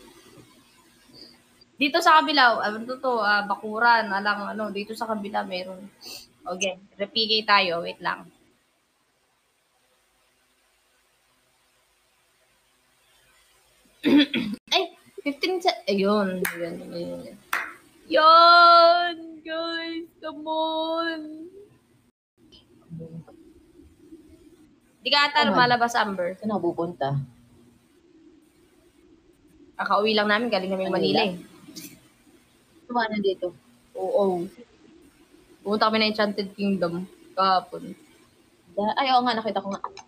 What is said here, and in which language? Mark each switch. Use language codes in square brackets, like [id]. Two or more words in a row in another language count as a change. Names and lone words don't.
[tl] Dito sa kabila, bakuran, dito sa kabila meron. Okay, repigay tayo. Wait lang. Ay, 15 ayun. Yan, guys, [en] come on. [tl] Di ka ata lumalabas, Amber. Saan ako pupunta? Kakauwi lang namin, galing namin Manila eh. Tumana dito. Oo. Pumunta kami na Enchanted Kingdom kahapon. Ay, oo nga, nakita ko nga.